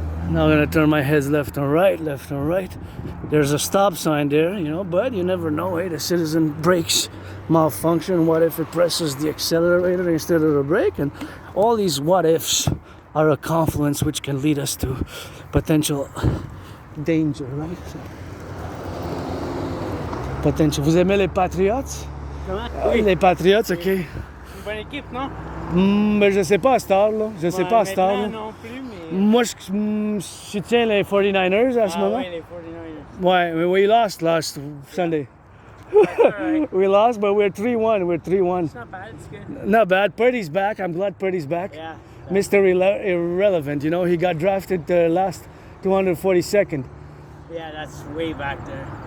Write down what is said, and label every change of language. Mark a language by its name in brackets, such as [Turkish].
[English] Now I'm gonna turn my heads left and right. There's a stop sign there, but you never know. Hey, the citizen brakes malfunction. What if it presses the accelerator instead of the brake? And all these what ifs are a confluence which can lead us to potential danger, right? Potential. [French] Vous aimez les Patriots? Comment? Oui. Les Patriots, ok. Une bonne équipe, non? Mais je sais pas à cette heure, là. Je sais pas à cette heure, là. Non plus, mais... Moi, je tiens les 49ers à ce moment. Oui, les 49ers. [English] Ouais, we lost last Sunday. Right. We lost, but we're 3-1. We're 3-1. It's not bad, it's good. Not bad. Purdy's back. I'm glad Purdy's back. Yeah. Mr. Irrelevant, he got drafted last 242nd. Yeah, that's way back there.